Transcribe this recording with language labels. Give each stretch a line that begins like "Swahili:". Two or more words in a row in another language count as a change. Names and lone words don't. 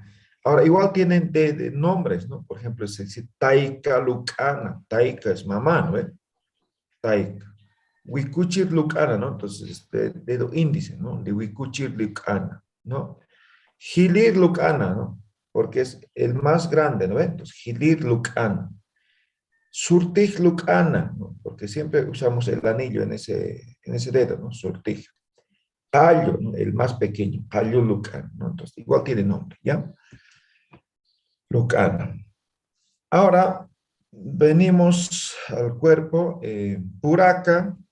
Spanish: Ahora, igual tienen de nombres, ¿no? Por ejemplo, se dice
Aymara: taika lucana.
Spanish: Taika es mamá, ¿no? Taika.
Aymara: Wikuchir lucana,
Spanish: ¿no? Entonces, dedo índice, ¿no? De
Aymara: wikuchir lucana,
Spanish: ¿no?
Aymara: Hilir lucana,
Spanish: ¿no? Porque es el más grande, ¿no? Entonces,
Aymara: hilir lucana. Surtij lucana,
Spanish: ¿no? Porque siempre usamos el anillo en ese dedo, ¿no? Surtij. Callo, ¿no? El más pequeño,
Aymara: callo lucana,
Spanish: ¿no? Entonces, igual tiene nombre, ¿ya? Lucana. Ahora, venimos al cuerpo, puraca.